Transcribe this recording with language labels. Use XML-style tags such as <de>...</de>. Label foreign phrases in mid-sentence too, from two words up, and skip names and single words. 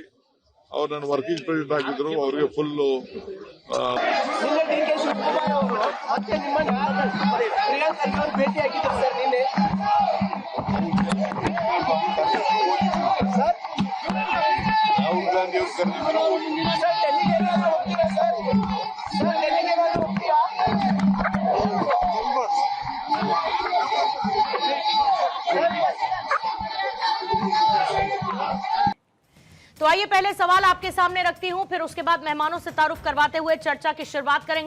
<kn>ಅವ್ರು ನನ್ನ</kn> <en>working president</en> <kn>ಆಗಿದ್ರು. ಅವ್ರಿಗೆ ಫುಲ್ಲು ರಾಹುಲ್ ಗಾಂಧಿ ಅವರು ಕರೆದಿದ್ರು.</kn> <hi>तो आइए पहले सवाल आपके सामने रखती हूं, फिर उसके बाद मेहमानों से तारुफ करवाते हुए चर्चा की शुरुआत करेंगे।</hi>